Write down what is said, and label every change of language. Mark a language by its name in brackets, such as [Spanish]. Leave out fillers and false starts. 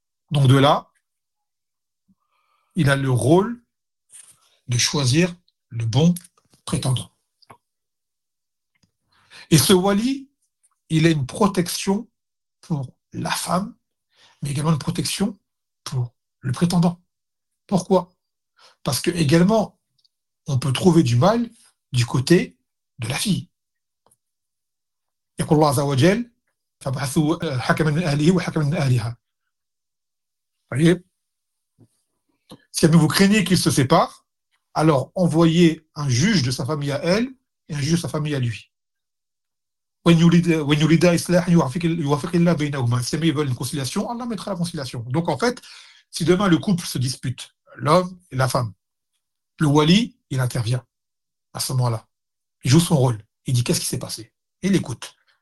[French] Donc de là, il a le rôle de choisir le bon prétendant. Et ce wali, Il est une protection pour la femme, mais également une protection pour le prétendant. Pourquoi? Parce que également, on peut trouver du mal du côté de la fille. [Arabic] يقول الله عز وجل فابحثوا حكما من أهله وحكما من أهلها. [French] Voyez. Si vous craignez qu'ils se séparent, alors envoyez un juge de sa famille à elle et un juge de sa famille à lui. Si ils veulent une conciliation, Allah mettra la conciliation. Donc en fait, si demain le couple se dispute, l'homme et la femme, le wali, il intervient à ce moment-là. Il joue son rôle. Il dit qu'est-ce qui s'est passé? Il écoute.